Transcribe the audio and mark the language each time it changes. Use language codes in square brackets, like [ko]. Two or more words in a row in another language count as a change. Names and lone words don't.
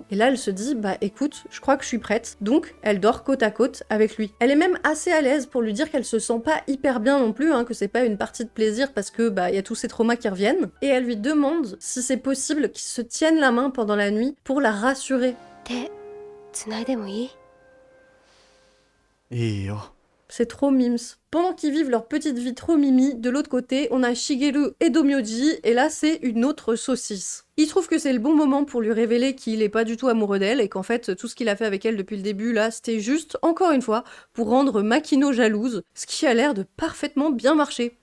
[fr] Et là, elle se dit, bah écoute, je crois que je suis prête. Donc, elle dort côte à côte avec lui. Elle est même assez à l'aise pour lui dire qu'elle se sent pas hyper bien non plus, que c'est pas une partie de plaisir parce que bah il y a tous ces traumas qui reviennent. Et elle lui demande si c'est possible qu'ils se tiennent la main pendant la nuit pour la rassurer. [ja] 手つないでもいいいいよ。 [fr] C'est trop mims. Pendant qu'ils vivent leur petite vie trop mimi, de l'autre côté, on a Shigeru et Domyoji, et là c'est une autre saucisse. Il trouve que c'est le bon moment pour lui révéler qu'il est pas du tout amoureux d'elle, et qu'en fait tout ce qu'il a fait avec elle depuis le début là, c'était juste, encore une fois, pour rendre Makino jalouse, ce qui a l'air de parfaitement bien marcher.